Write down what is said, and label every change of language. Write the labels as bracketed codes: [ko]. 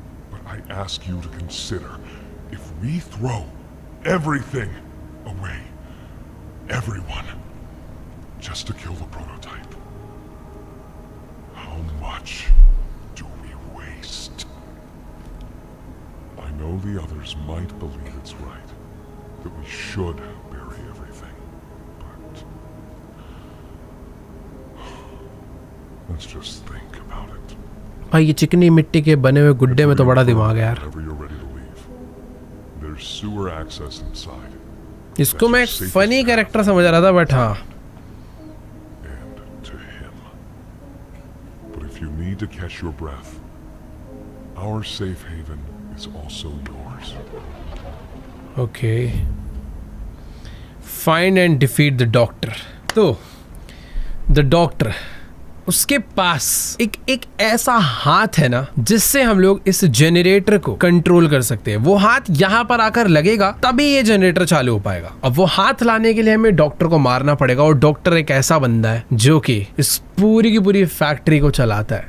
[en] But I ask you to consider, if we throw everything away, everyone, just to kill the prototype, how much do we waste? I know the others might believe it's right, that we should bury everything, but let's just think about it. [hi] भाई ये चिकनी मिट्टी के बने हुए गुड्डे में तो बड़ा दिमाग है यार. [en] Whenever you're ready to leave, there's sewer access inside. [hi] इसको मैं फनी कैरेक्टर समझ रहा था बट हाँ. [en] And to him. But if you need to catch your breath, our safe haven is also yours. Okay. Find and defeat the doctor. [hi] तो the doctor, उसके पास एक ऐसा हाथ है ना जिससे हम लोग इस जनरेटर को कंट्रोल कर सकते हैं. वो हाथ यहाँ पर आकर लगेगा तभी ये जनरेटर चालू हो पाएगा. अब वो हाथ लाने के लिए हमें डॉक्टर को मारना पड़ेगा और डॉक्टर एक ऐसा बंदा है जो कि इस पूरी की पूरी फैक्ट्री को चलाता है.